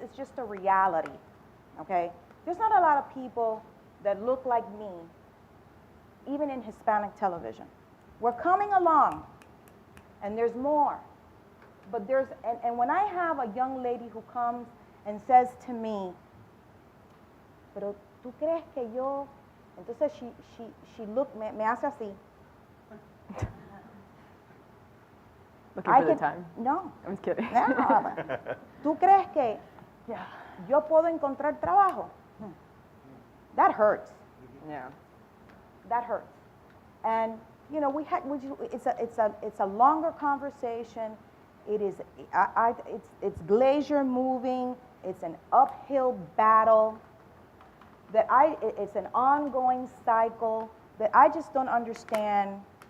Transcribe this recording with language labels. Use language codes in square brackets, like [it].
[en] It's just a reality. Okay, there's not a lot of people that look like me, even in Hispanic television. We're coming along, and there's more. But and when I have a young lady who comes and says to me, [es] "Pero tú crees que yo?" Entonces [en] she [es] me hace así. [en] Looking for the time. No. I'm just kidding. No. [es] ¿Tú crees que yo puedo encontrar trabajo? [en] That hurts. Yeah. That hurts. And you know, it's a longer conversation. It is it's glacier moving. It's an uphill battle. It's an ongoing cycle that I just don't understand.